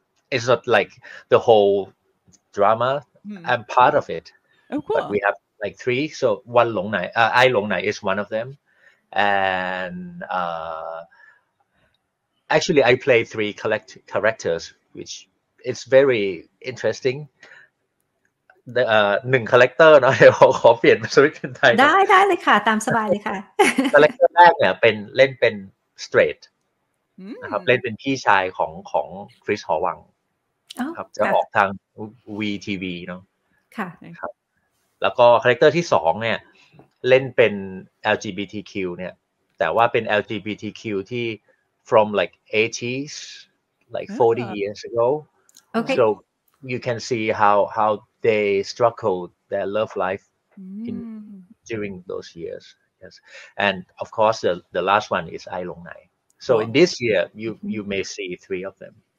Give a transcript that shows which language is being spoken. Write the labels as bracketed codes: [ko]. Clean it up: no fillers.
[en] It's not like the whole drama. Hmm. I'm part of it, Oh, cool. but we have like 3. So one Long Nai, I Long Nai is one of them, and actually I play 3 characters, which it's very interesting. [th] 1 character เนาะ เดี๋ยวขอเปลี่ยนสวิตช์เป็นไทย ได้เลยค่ะตามสบายเลยค่ะ character แรกเนี่ยเล่นเป็น straight นะครับเล่นเป็นพี่ชายของคริสหอวังครับจะออกทาง VTV เนาะ ค่ะ ครับแล้วก็คาแรคเตอร์ที่2เนี่ยเล่นเป็น LGBTQ เนี่ยแต่ว่าเป็น LGBTQ ที่ [en] from like 80s like 40 years ago so you can see how they struggled their love life during those years yes and of course the last one is Ai Long Nai so in this year you may see 3 of them